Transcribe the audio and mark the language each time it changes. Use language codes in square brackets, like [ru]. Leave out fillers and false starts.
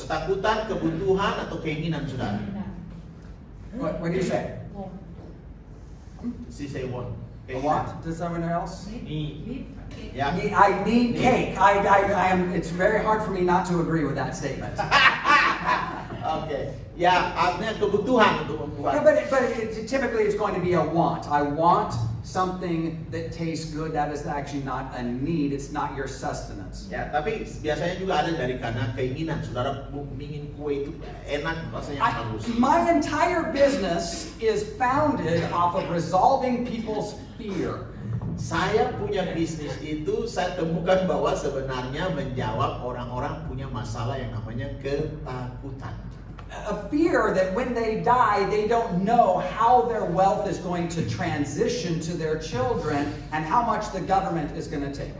[id] Ketakutan, kebutuhan atau keinginan saudara? [en] What do you say? Si say one. A want? Does someone else? [id] Ya. [en] I need cake. I am. It's very hard for me not to agree with that statement. Oke. [id] Ya, artinya kebutuhan untuk membuat. [en] Yeah, but typically it's going to be a want. I want something that tastes good. That is actually not a need. It's not your sustenance. [id] Ya, tapi biasanya juga ada dari karena keinginan saudara ingin kue itu enak, rasanya bagus. [en] My entire business is founded off of resolving people's fear. [id] Saya punya bisnis itu saya temukan bahwa sebenarnya menjawab orang-orang punya masalah yang namanya ketakutan. [en] A fear that when they die, they don't know how their wealth is going to transition to their children and how much the government is going to take.